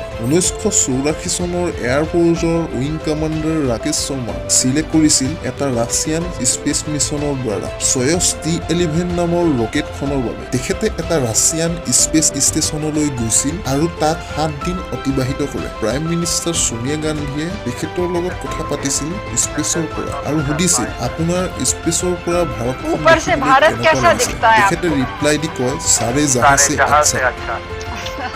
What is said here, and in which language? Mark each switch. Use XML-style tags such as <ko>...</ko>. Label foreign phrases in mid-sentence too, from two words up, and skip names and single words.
<as>1984 চনৰ এয়াৰফ'ৰ্চৰ</as> <en>Wing Commander</en> <as>ৰাকেশ শৰ্মাক চিলেক্ট কৰিছিল এটা</as> <en>Russian space mission</en> <as>দ্বাৰা সয়ুজ T-11 নামৰ ৰকেটখনৰ বাবে। তেখেতে এটা</as> <en>Russian space station</en> <as>গৈছিল আৰু তাত 7 দিন অতিবাহিত কৰে।</as> <en>Prime Minister</en> <as>সোনিয়া গান্ধীয়ে তেখেতৰ লগত কথা পাতিছিল স্পেচৰ পৰা আৰু সুধিছিল আপোনাৰ স্পেচৰ পৰা ভাৰতখন</as> <hi>ऊपर से भारत कैसा दिखता है তেখেতে ৰিপ্লাই দি কয় सारे जहाँ से अच्छा।</hi>